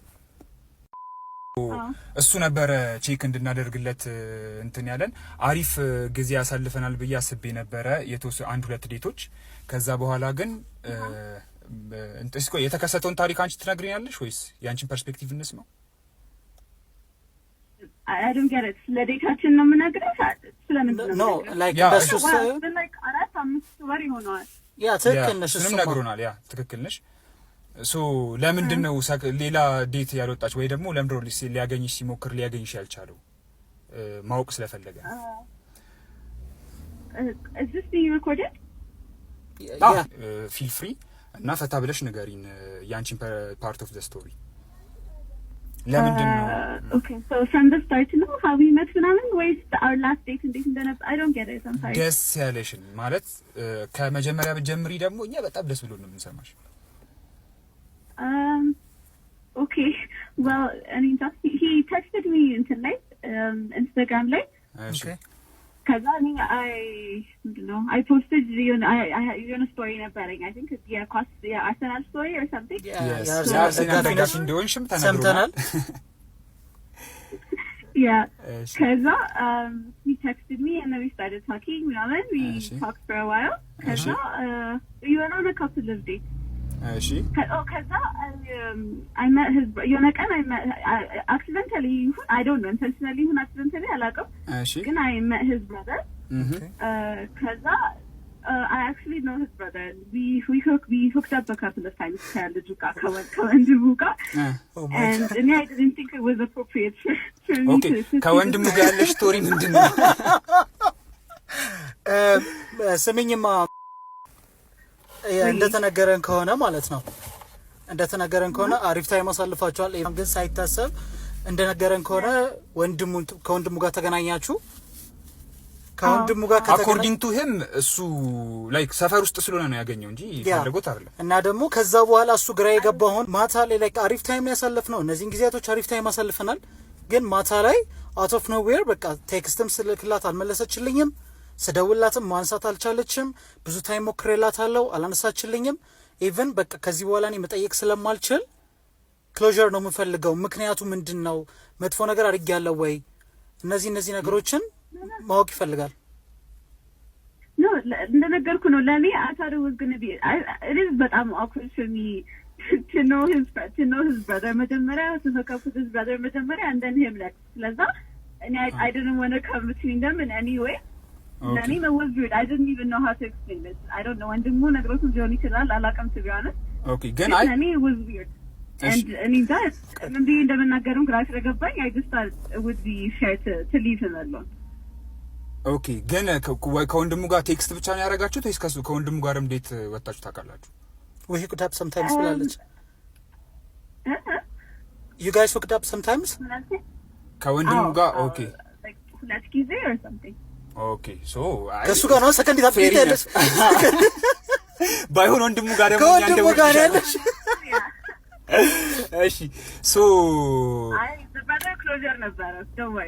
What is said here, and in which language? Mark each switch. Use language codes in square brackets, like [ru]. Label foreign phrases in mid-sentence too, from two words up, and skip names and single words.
[am] እሱ ነበረ ቼክ እንድናደርግለት እንትን ያለን። አሪፍ ጊዜ ያሳልፈናል ብዬ አስቤ ነበረ የተወሰኑ 1-2 ዴቶች። ከዛ በኋላ ግን እስኮ የተከሰተውን ታሪክ አንቺ ትነግሪኛለሽ ወይስ ያንቺን ፐርስፔክቲቭ እንስማው? [en] I don't get it። [am] ለዴታችን ነው የምነግርሽ? ስለምንድን ነው? ላይክ በሱስ ላይክ 4-5 ወር ይሆናል። ያ ትክክል ነሽ። እሱንም ነግሮናል። ያ ትክክል ነሽ። ሶ ለምንድን ነው ሌላ ዴት ያልወጣች ወይ ደግሞ ለምንድን ነው ሊያገኝሽ ሲሞክር ሊያገኝሽ ያልቻለው? ማወቅ ስለፈለገ [en] Is this being recorded? feel free [am] እና ፈታ ብለሽ ንገሪን ያንቺን [en] part of the story። [am] ለምንድን ነው? [en] Okay, so from the start ነው how we met [am] ምናምን ወይስ [en] our last date [am] እንዴት እንደነበር? [en] I don't get it. I'm sorry. [am] ደስ ያለሽን ማለት ከመጀመሪያ ብትጀምሪ ደግሞ እኛ በጣም ደስ ብሎን ነው የምንሰማሽ። [en] Okay, well, I mean, he texted me [am] እንትን ላይ [en] Instagram ላይ. Okay. [am] ከዛ [en] I posted [am] የሆነ ስቶሪ ነበረኝ [en] I think [am] የአርሰናል ስቶሪ [en] or something. [am] የአርሰናል ደጋፊ እንደሆንሽም ተነግሮናል። [en] Yeah. ከዛ he texted me and then we started talking. We talked for a while. ከዛ we went on a couple of dates. [am] እሺ [en] ከዛ I met his [am] የሆነ ቀን [en] accidentally I don't know intentionally accidentally [am] አላውቅም ግን [en] I met his brother. ከዛ I actually know his brother. We hooked up a couple of times [am] ከልጁ ጋር ከወንድሙ ጋር [en] and I didn't think it was appropriate for me to [am] ከወንድሙ ጋር ያለሽ ስቶሪ ምንድን ነው? ስሚኝማ እንደተነገረን ከሆነ ማለት ነው እንደተነገረን ከሆነ አሪፍ ታይም አሳልፋችኋል። ግን ሳይታሰብ እንደነገረን ከሆነ ከወንድሙ ጋር ተገናኛችሁ። ከወንድሙ ጋር [en] according to him [am] እሱ ላይክ ሰፈር ውስጥ ስለሆነ ነው ያገኘው እንጂ ፈልጎት አይደለም። እና ደግሞ ከዛ በኋላ እሱ ግራ የገባውን ማታ ላይ ላይክ አሪፍ ታይም ያሳልፍነው እነዚህን ጊዜያቶች አሪፍ ታይም አሳልፈናል። ግን ማታ ላይ [en] out of nowhere [am] በቃ ቴክስትም ስልክላት አልመለሰችልኝም። ስደውላትም ማንሳት አልቻለችም። ብዙ ታይም ሞክሬላታለሁ አላነሳችልኝም። ኢቭን በቃ ከዚህ በኋላ እኔ መጠየቅ ስለማልችል ክሎዥር ነው የምፈልገው። ምክንያቱ ምንድነው? መጥፎ ነገር አድርጌያለሁ ወይ? እነዚህ ነገሮችን ማወቅ ይፈልጋል። ነው እንደነገርኩ ነው ለኔ [en] I thought it was going to be it is በጣም awkward for me to know his brother መጀመሪያ his brother መጀመሪያ and then him next. ስለዛ I didn't want to come between them in any way. Nani was weird. I didn't even know how to explain this. I don't know. [am] ወንድሙ ነግሮት ሊሆን ይችላል አላውቅም [en] to be honest. [am] ኦኬ ግን አይ [en] እኔ was weird and [am] እኔ ጋር እንዴ እንደምናገርም ግራ ስለገባኝ [en] I just thought it would be fair to leave him alone. [am] ኦኬ ግን ከወንድሙ ጋር ቴክስት ብቻ ነው ያደረጋችሁት ወይስ ከወንድሙ ጋርም ዴት ወጣችሁ ታውቃላችሁ? [en] We hooked up sometimes ብላለች። You guys hooked up sometimes? [am] ከወንድሙ ጋር ኦኬ [en] like [am] ሁለት ጊዜ [en] or something. [am] ኦኬ ሶ ከሱ ጋር ነው [en] second tap [am] ያለሽ ባይሆን ወንድሙ ጋር ደግሞ ከወንድሙ ጋር ያለሽ እሺ ሶ አይ በባዶ ክሎዘር ነበር ደውይ